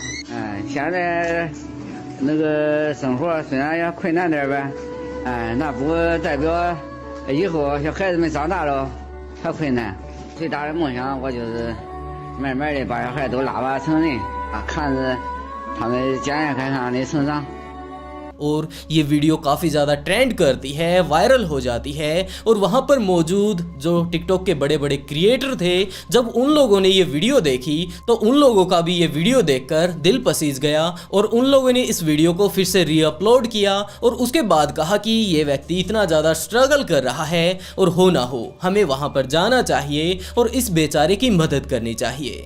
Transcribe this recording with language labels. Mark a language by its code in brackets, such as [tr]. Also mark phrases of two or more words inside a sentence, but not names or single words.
[zh] 现在那个生活虽然也困难点呗，那不代表以后小孩子们长大了还困难。最大的梦想，我就是慢慢的把小孩都拉拔成人啊，看着他们健健康康的成长。 [hi] और ये वीडियो काफ़ी ज़्यादा ट्रेंड करती है, वायरल हो जाती है। और वहाँ पर मौजूद जो टिकटॉक के बड़े बड़े क्रिएटर थे, जब उन लोगों ने ये वीडियो देखी तो उन लोगों का भी ये वीडियो देखकर दिल पसीज गया और उन लोगों ने इस वीडियो को फिर से रीअपलोड किया और उसके बाद कहा कि ये व्यक्ति इतना ज़्यादा स्ट्रगल कर रहा है और हो ना हो हमें वहाँ पर जाना चाहिए और इस बेचारे की मदद करनी चाहिए।